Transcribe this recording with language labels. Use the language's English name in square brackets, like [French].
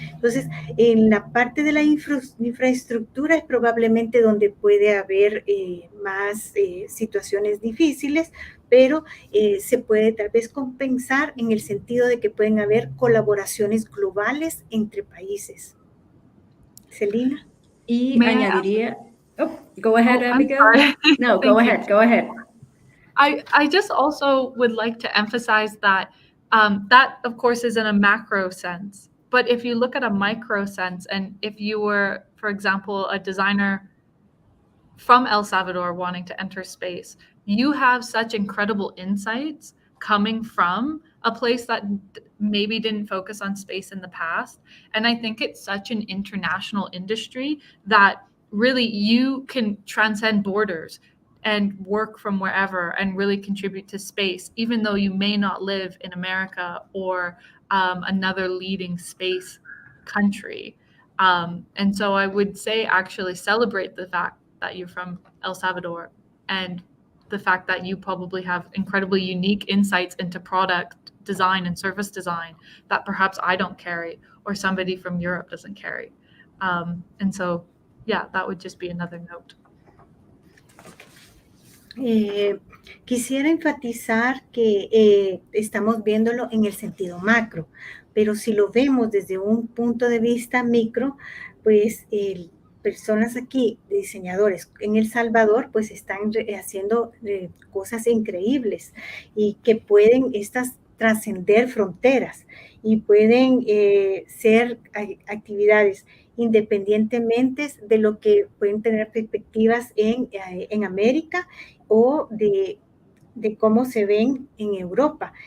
[Spanish] Entonces, en la parte de la infraestructura es probablemente donde puede haber más situaciones difíciles, pero se puede tal vez compensar en el sentido de que pueden haber colaboraciones globales entre países. Celina. Y [English] May I [Spanish] añadiría, [English] go ahead, Abigail. No, go ahead. I just also would like to emphasize that that, of course, is in a macro sense. But if you look at a micro sense, and if you were, for example, a designer from El Salvador wanting to enter space, you have such incredible insights coming from a place that maybe didn't focus on space in the past. And I think it's such an international industry that really you can transcend borders. and work from wherever and really contribute to space, even though you may not live in America or another leading space country. And so I would say actually celebrate the fact that you're from El Salvador and the fact that you probably have incredibly unique insights into product design and service design that perhaps I don't carry or somebody from Europe doesn't carry. And so, yeah, that would just be another note. [Spanish] Quisiera enfatizar que estamos viéndolo en el sentido macro, pero si lo vemos desde un punto de vista micro, pues personas aquí, diseñadores en El Salvador, pues están haciendo cosas increíbles y que pueden estas trascender fronteras y pueden ser actividades independientemente de lo que pueden tener perspectivas en América o de cómo se ven en Europa.